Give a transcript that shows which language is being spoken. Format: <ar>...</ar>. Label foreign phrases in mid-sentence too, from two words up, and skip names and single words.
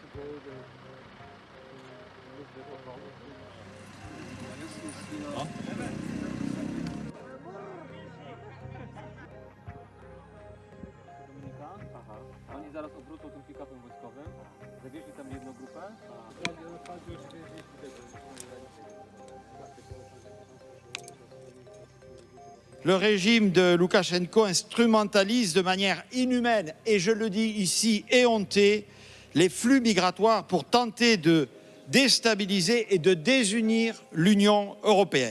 <pl>Oni zaraz obrócą tym pick-upem wojskowym, zawieźli tam jedną grupę.</pl> <fr>Le régime de Loukachenko instrumentalise de manière inhumaine, et je le dis ici, éhontée, les flux migratoires pour tenter de déstabiliser et de désunir l'Union européenne.</fr>